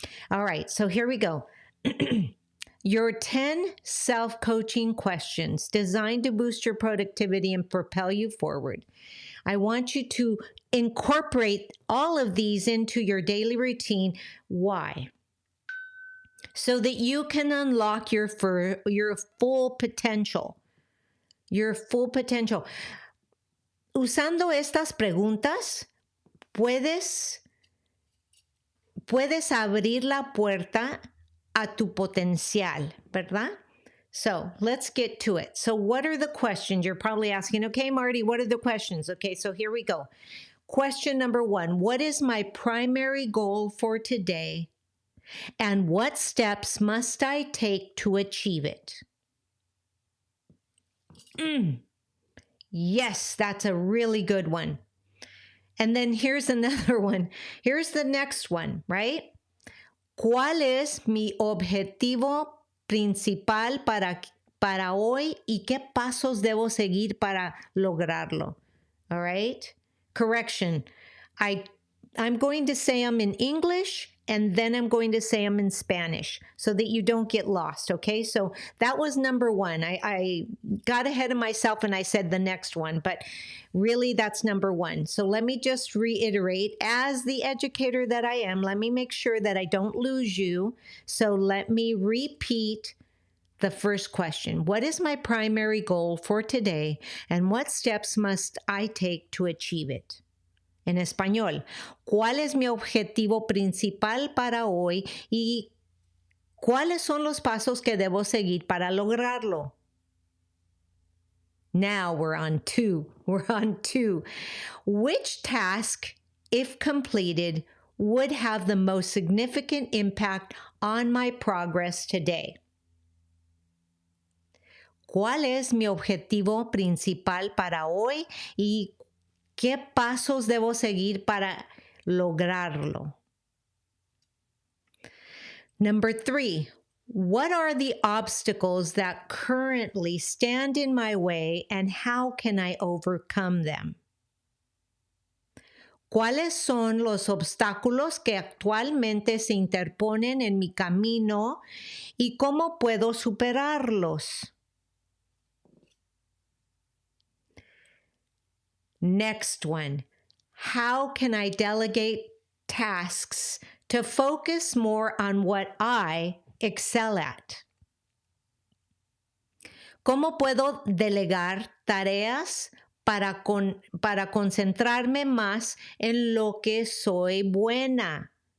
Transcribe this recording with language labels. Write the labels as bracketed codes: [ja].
[en] All right, so here we go. Your 10 self-coaching questions designed to boost your productivity and propel you forward. I want you to incorporate all of these into your daily routine. Why? So that you can unlock your full potential. Your full potential. [es] Usando estas preguntas, puedes abrir la puerta a tu potencial, ¿verdad? [en] So let's get to it. So what are the questions? You're probably asking, okay, Marty, what are the questions? Okay, so here we go. Question number 1, what is my primary goal for today? And what steps must I take to achieve it? Yes, that's a really good one. And then here's another one. Here's the next one, right? [es] ¿Cuál es mi objetivo principal para hoy y qué pasos debo seguir para lograrlo? [en] All right? Correction. I'm going to say them in English and then I'm going to say them in Spanish so that you don't get lost, okay? So that was number 1. I got ahead of myself and I said the next one, but really that's number 1. So let me just reiterate, as the educator that I am, let me make sure that I don't lose you. So let me repeat the first question. What is my primary goal for today and what steps must I take to achieve it? [es] En español, ¿cuál es mi objetivo principal para hoy y ¿Cuáles son los pasos que debo seguir para lograrlo? [en] Now we're on 2. We're on 2. Which task, if completed, would have the most significant impact on my progress today? [es] ¿Cuál es mi objetivo principal para hoy y qué pasos debo seguir para lograrlo? [en] Number 3, what are the obstacles that currently stand in my way and how can I overcome them? [es] ¿Cuáles son los obstáculos que actualmente se interponen en mi camino y cómo puedo superarlos? [en] Next one, how can I delegate tasks to focus more on what I excel at? [es] ¿Cómo puedo delegar tareas para concentrarme más en lo que soy buena?